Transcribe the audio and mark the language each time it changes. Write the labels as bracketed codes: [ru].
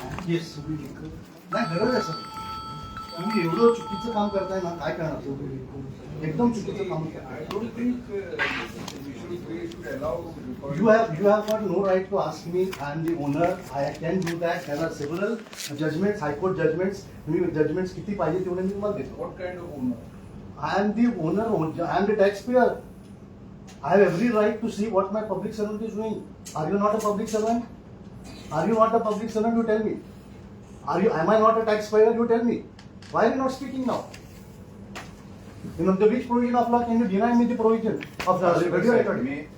[mr] Yes नाही गरज आहे सर तुम्ही एवढं चुकीचं काम करताय ना काय करणार एकदम चुकीचं काम [en] You have got no right to ask me. I am the owner. I can do that. There are several judgments, high court judgments. [mr] तुम्ही judgments किती पाहिजे तेवढे मी तुम्हाला देतो. [en] What kind of owner? I am the owner. I am the taxpayer. I have every right to see what my public servant is doing. Are you not a public servant? Are you not a public servant? You tell me. Am I not a taxpayer? You tell me. Why are you not speaking now? In the which provision of law can you deny me the provision of the video recording?